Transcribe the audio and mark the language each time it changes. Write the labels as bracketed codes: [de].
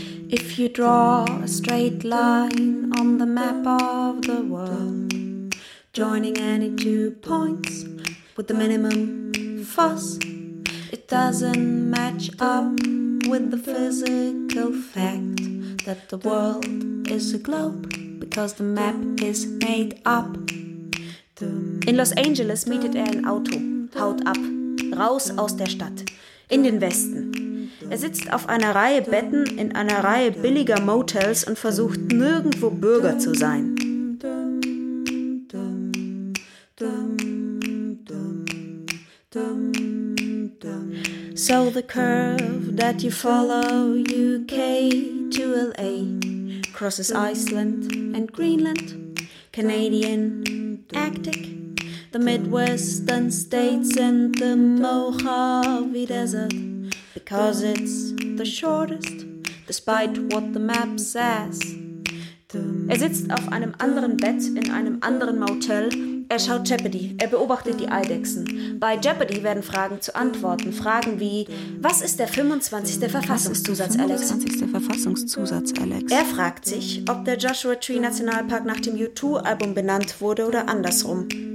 [en] If you draw a straight line on the map of the world, joining any 2 points with the minimum fuss, it doesn't match up with the physical fact that the world is a globe. Because the map is made up. [de] In Los Angeles mietet er ein Auto, haut ab, raus aus der Stadt, in den Westen. Er sitzt auf einer Reihe Betten in einer Reihe billiger Motels und versucht, nirgendwo Bürger zu sein. [en] So the curve that you follow, UK to LA, crosses Iceland and Greenland, Canadian Arctic, the Midwestern states and the Mojave Desert, because it's the shortest, despite what the map says. [de] Er sitzt auf einem anderen Bett in einem anderen Motel. Er schaut Jeopardy, er beobachtet die Eidechsen. Bei Jeopardy werden Fragen zu Antworten. Fragen wie, was ist der 25. Verfassungszusatz, Alex? Er fragt sich, ob der Joshua Tree Nationalpark nach dem U2-Album benannt wurde oder andersrum.